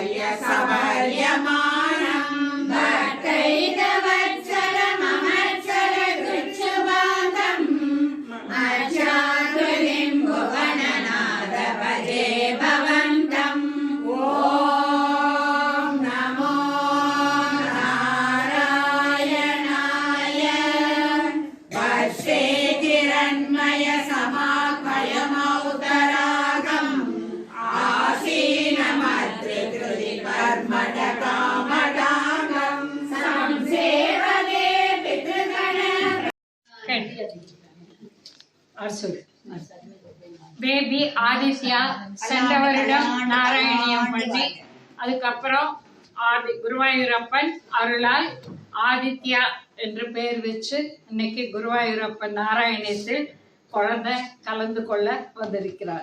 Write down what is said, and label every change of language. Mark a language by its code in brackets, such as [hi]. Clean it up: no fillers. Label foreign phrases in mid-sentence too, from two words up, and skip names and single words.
[sa] சபர்யமானம் भक्तैकवत्सलममत्सलकृच्छुबान्धम् मज्जाकृतिं भुवननाथ भजे भवन्तम् ॐ नमो नारायणाय वर्षे किरण्मय समाह्वयमौतरागम् आसीनमत्रिकृति कर्मटकामटागम् संसेवगे पितृगण [ta] பேபி ஆதித்யா சென்ற வருடம் நாராயணியம் பண்ணி அதுக்கப்புறம் குருவாயூரப்பன் அருளால் ஆதித்யா என்று பெயர் வச்சு இன்னைக்கு குருவாயூரப்பன் நாராயணியத்தில் குழந்தை கலந்து கொள்ள வந்திருக்கிறார்.